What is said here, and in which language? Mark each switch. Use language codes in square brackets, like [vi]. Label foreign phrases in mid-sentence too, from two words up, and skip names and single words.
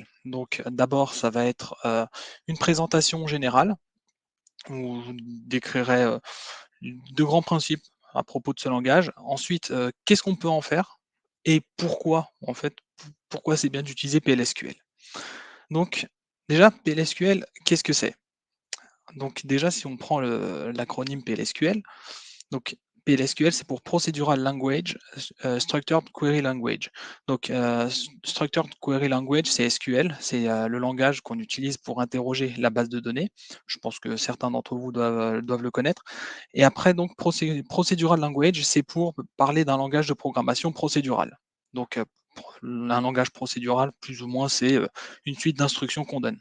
[fr] Donc d'abord, ça va être, une présentation générale où je décrirai, 2 grands principes à propos de ce langage. Ensuite, qu'est-ce qu'on peut en faire? Et pourquoi, en fait, pourquoi c'est bien d'utiliser PLSQL? Donc déjà, PLSQL, qu'est-ce que c'est? Donc déjà, si on prend l'acronyme PLSQL, donc PLSQL, c'est pour [en] Procedural Language, Structured Query Language. Donc Structured Query Language, [fr] c'est SQL, c'est le langage qu'on utilise pour interroger la base de données. Je pense que certains d'entre vous doivent le connaître. Et après, donc [en] Procedural Language, [fr] c'est pour parler d'un langage de programmation procédural. Donc un langage procédural, plus ou moins, c'est une suite d'instructions qu'on donne.